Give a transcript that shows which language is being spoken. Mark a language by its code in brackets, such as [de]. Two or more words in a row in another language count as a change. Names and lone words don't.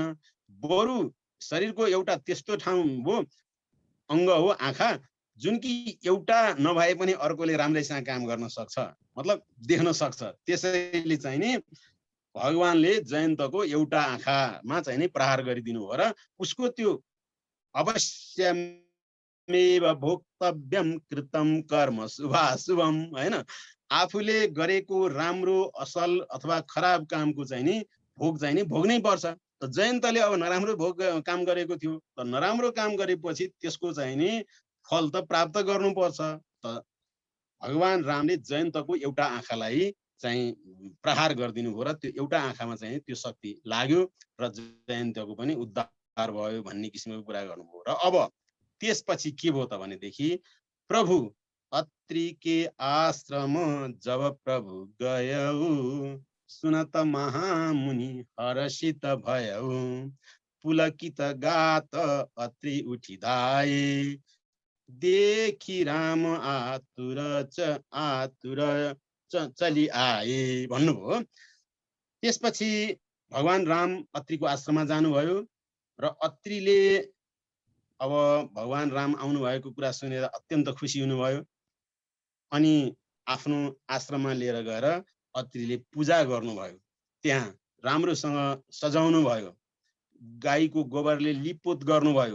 [ne] बरु शरीरको एउटा त्यस्तो ठाउँ हो अङ्ग हो आँखा जुन कि एउटा नभए पनि अर्कोले राम्रैसँग काम गर्न सक्छ, मतलब देख्न सक्छ। त्यसैले चाहिँ नि भगवानले जयन्तको एउटा आँखामा चाहिँ नि प्रहार गरिदिनु हो र उसको त्यो [sa] अवश्यमेव भोक्तव्यम कृतम कर्म शुभाशुभम [ne] हैन, आफूले गरेको राम्रो असल अथवा खराब कामको चाहिँ नि भोग चाहिँ नि भोग्नै पर्छ। त जयन्तले अब नराम्रो काम गरेको थियो, त नराम्रो काम गरेपछि त्यसको चाहिँ नि फल त प्राप्त गर्नुपर्छ। त भगवान रामले जयन्तको एउटा आँखालाई चाहिँ प्रहार गरिदिनु हो र त्यो एउटा आँखामा चाहिँ त्यो शक्ति लाग्यो र जयन्तको पनि उद्धार भयो भन्ने किसिमको कुरा गर्नुभयो। र अब त्यसपछि के भयो त भनेदेखि [awa] प्रभु अत्रि के आश्रम जब प्रभु गयौ सुनत महामुनि हर्षित भयौ पुलकित गात अत्रि उठिधाए देखि राम आतुर चली आए [ne] भन्नुभयो। त्यसपछि भगवान राम अत्रिको आश्रममा जानुभयो र अत्रिले अब भगवान राम आउनु भएको कुरा सुनेर अत्यन्त खुसी हुनुभयो। अनि आफ्नो आश्रममा लिएर गएर अत्रिले पूजा गर्नुभयो, त्यहाँ राम्रोसँग सजाउनु भयो, गाईको गोबरले लिपोत गर्नुभयो।